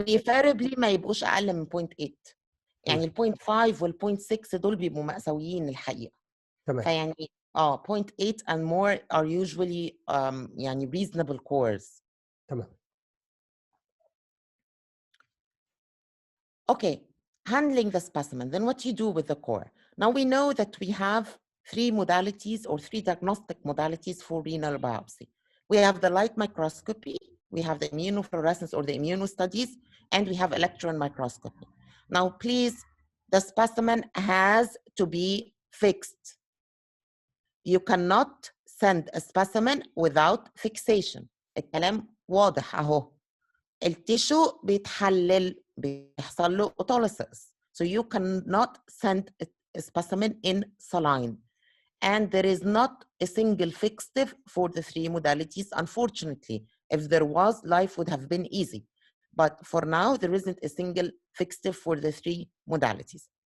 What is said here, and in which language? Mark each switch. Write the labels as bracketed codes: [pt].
[ar] preferably ما يبقوش اقل من 0.8 يعني ال تمام 0.5 وال 0.6 دول بيبقوا مأساويين الحقيقة. تمام [en] فيعني 0.8 and more are usually يعني reasonable cores. [ar] تمام. [en] Okay, handling the specimen. Then what you do with the core? Now we know that we have three modalities or three diagnostic modalities for renal biopsy. We have the light microscopy, we have the immunofluorescence or the immunostudies, and we have electron microscopy. Now, please, the specimen has to be fixed. You cannot send a specimen without fixation. [ar] الكلام واضح اهو. التيشو بيتحلل بيحصل له autolysis. [en] So you cannot send a specimen in saline. And there is not a single fixative for the three modalities, unfortunately. If there was, life would have been easy. But for now, there isn't a single fixative for the three modalities.